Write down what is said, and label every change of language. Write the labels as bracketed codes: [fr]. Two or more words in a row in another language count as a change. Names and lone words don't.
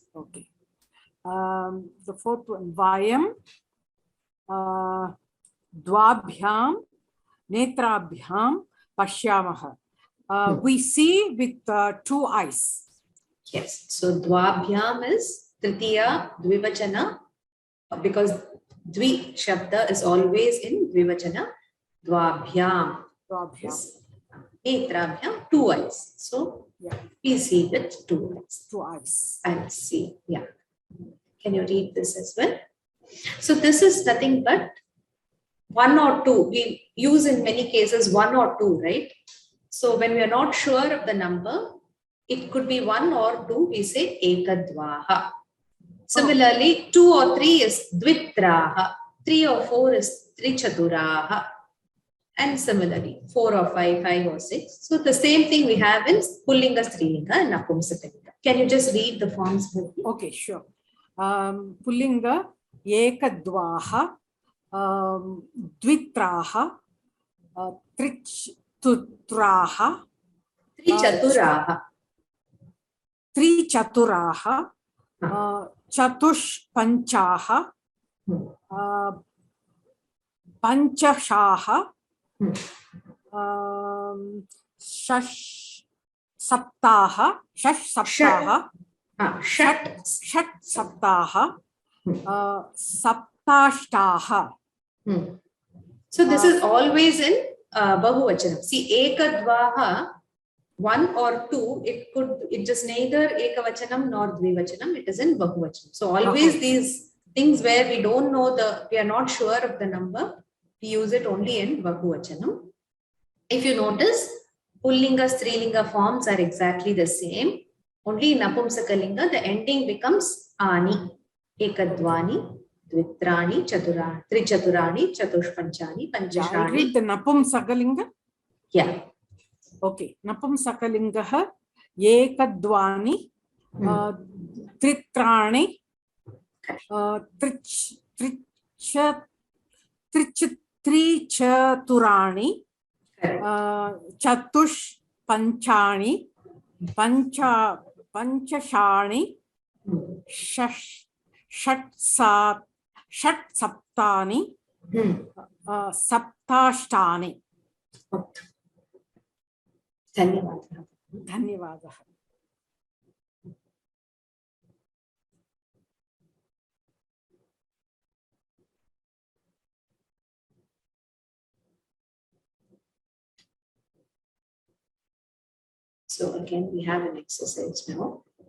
[en] Okay. The 4th one, [sa] वयं द्वाभ्यां नेत्राभ्यां पश्यामः. [en] We see with 2 eyes. Yes. So Dvabhyam is [sa] तृतीया द्विवचन, [en] because [sa] द्वि शब्द [en] is always in Dvivachana. [sa] द्वाभ्याम्। नेत्राभ्याम्, [en] 2 eyes. So yeah, we see with 2 eyes. 2 eyes. And see. Yeah. Can you read this as well? So this is nothing but 1 or 2. We use in many cases 1 or 2, right? So when we are not sure of the number, it could be 1 or 2, we say ekadvaha. Similarly, 2 or 3 is dvitraha. 3 or 4 is trichaturaha. And similarly, 4 or 5, 5 or 6. So the same thing we have in [sa] पुल्लिङ्ग, स्त्रीलिङ्ग [en] and Napumsakalinga. Can you just read the forms for me? Okay, sure. [sa] पुल्लिङ्ग, एकद्वाः, द्वित्राः, त्रिचतुत्राः, त्रिचतुराः, चतुष्पञ्चाः, पञ्चषाः, षष् सप्ताः, षट् सप्ताः, सप्ताष्टाः. [en] So this is always in Bahuvachanam. See, Ekadvaha, one or two, it is neither Ekavachanam nor Dvivachanam, it is in Bahuvachanam. So always these things where we don't know we are not sure of the number, we use it only in Bahuvachanam. If you notice, [sa] पुल्लिङ्ग, स्त्रीलिङ्ग [en] forms are exactly the same. Only in Napumsakalinga, the ending becomes Ani. [sa] एकद्वीनि, द्वित्राणि, चतुराणि, त्रिचतुराणि, चतुष्पञ्चानि, [en] I [sa] पञ्चषाणि. [en] read the Napumsakalinga. Yeah. Okay. [sa] नपुंसकलिङ्गः, एकद्वीनि, त्रित्राणि, त्रिचतुराणि, चतुष् पञ्चानि, पञ्चषाणि, षट् सप्तानि, सप्ताष्टानि. धन्यवादः. [en] So again, we have an exercise now.